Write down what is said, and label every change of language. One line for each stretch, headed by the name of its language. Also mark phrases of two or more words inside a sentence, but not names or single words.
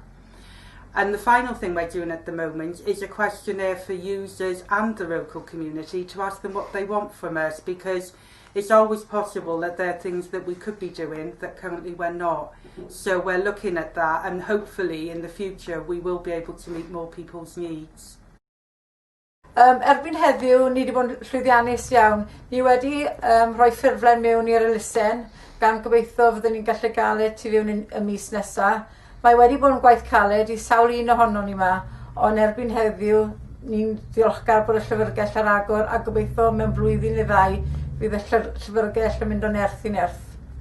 English: And the final thing we're doing at the moment is a questionnaire for users and the local community to ask them what they want from us, because it's always possible that there are things that we could be doing that currently we're not. So we're looking at that, and hopefully in the future we will be able to meet more people's needs.
Welsh: Erbyn heddiw, ni wedi bod yn llwyddiannus iawn. Ni wedi rhoi ffurflen mewn i'r elusen, gan gobeithio fyddwn ni'n gallu gael e tu fewn y mis nesaf. Mae wedi bod yn gwaith caled i sawl un ohono ni yma, ond erbyn heddiw ni'n ddiolchgar bod y llyfrgell ar agor a gobeithio mewn blwyddyn neu ddau fydd y llyfrgell yn mynd o nerth i nerth.